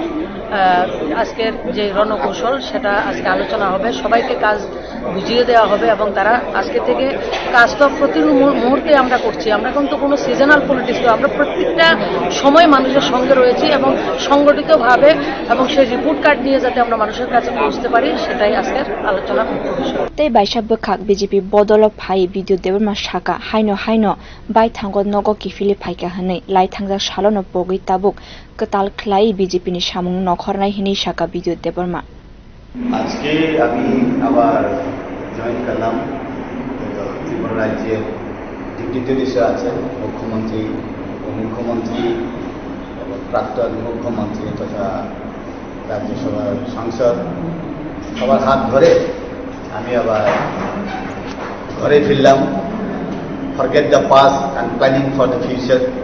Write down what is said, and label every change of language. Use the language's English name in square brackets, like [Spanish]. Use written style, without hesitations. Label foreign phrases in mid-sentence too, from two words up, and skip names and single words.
[Bangla] আজকের যে রণকৌশল সেটা আজকে আলোচনা হবে সবাইকে কাজ বুঝিয়ে দেওয়া হবে এবং তারা আজকে থেকে কাজ তো প্রতি মুহূর্তে আমরা করছি আমরা কিন্তু কোনো [English] seasonal politics [Bangla] তো আমরা প্রত্যেকটা সময় মানুষের সঙ্গে রয়েছি এবং সংগঠিতভাবে এবং সেই [English] report card [Bangla] নিয়ে যাতে আমরা মানুষের কাছে পৌঁছতে পারি সেটাই আজকের আলোচনা বিষয় [Kok Borok] Tei baisa bkhak BJP bodolo phai video deborma shaka haino bai thangot nogo kifili phaika hanai lai thangjak salono pogoi tabuk katal khlai BJP ni samung nokhornai hini shaka video deborma [Bangla] আজকে আমি আবার জয়েন করলাম ত্রিপুরা রাজ্যের ডিপুটি আছেন মুখ্যমন্ত্রী উপমুখ্যমন্ত্রী এবং প্রাক্তন মুখ্যমন্ত্রী তথা রাজ্যসভার সাংসদ সবার হাত ধরে আমি আবার ঘরে ফিরলাম [English] forget the past and planning for the future